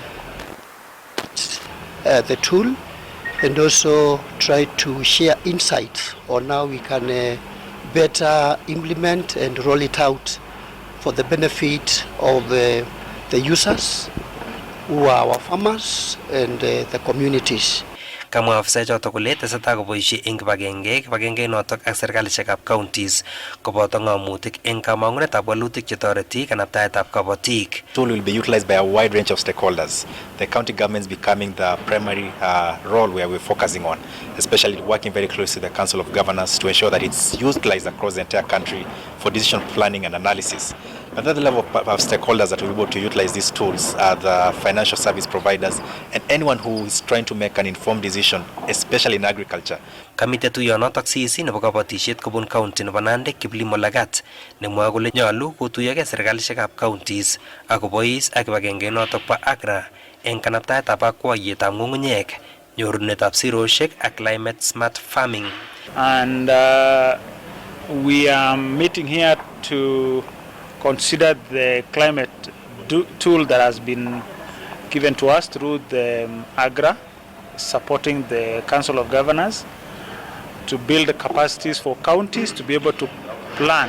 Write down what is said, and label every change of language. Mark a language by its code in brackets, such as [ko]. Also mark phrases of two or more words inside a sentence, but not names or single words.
[en] the tool, and also try to share insights on how we can better implement and roll it out for the benefit of the users who are our farmers and the communities. [kln] Kamwa ofisa chotok kole tesetai koboisie eng kibagenge notok ak serikalishekab counties koboto ng'amutik eng kamang'unetab walutik chetoreti kanabtaetab kabatik. [en] Tool will be utilized by a wide range of stakeholders. The county governments becoming the primary role where we're focusing on, especially working very closely with the Council of Governors to ensure that it's utilized across the entire country for decision planning and analysis. Another level of stakeholders that will be able to utilize these tools are the financial service providers and anyone who is trying to make an informed decision, especially in agriculture. [kln] Kamite tuyonotok CEC nebo kabatisiet kobun county nebo Nandi Kiplimo Lagat nemwoe kole nyolu kotuyogei serikalishekab counties akobois ak kibagenge notok bo Agra eng kanabtaetab akwayetab ng'ung'unyek, nyorunetab sirosiek ak [en] climate smart farming. And we are meeting here to consider the climate tool that has been given to us through the AGRA, supporting the Council of Governors to build the capacities for counties to be able to plan.